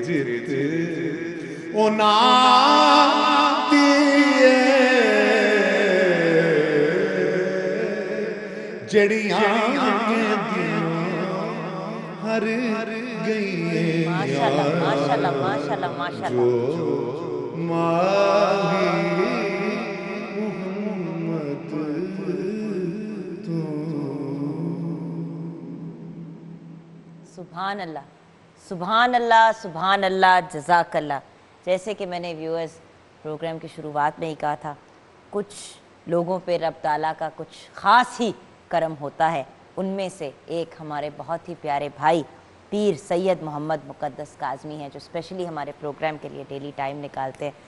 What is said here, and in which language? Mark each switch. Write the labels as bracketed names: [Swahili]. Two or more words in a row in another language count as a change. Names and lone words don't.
[Punjabi] او نہ دیے جڑیاں ہر گئی [Arabic] ماشاءالله ماشاءالله ماشاءالله ماشاءالله. [Punjabi] ماہی محمد تو [Arabic] سبحان الله سبحان الله سبحان الله جزاك الله. [Urdu] جیسے کہ میں نے ویورز پروگرام کی شروعات میں ہی کہا تھا، کچھ لوگوں پے رب تعالیٰ کا کچھ خاص ہی کرم ہوتا ہے. ان میں سے ایک ہمارے بہت ہی پیارے بھائی پیر سید محمد مقدس کاظمی ہیں، جو اسپیشلی ہمارے پروگرام کے لیے [English] daily time [Urdu] نکالتے ہیں.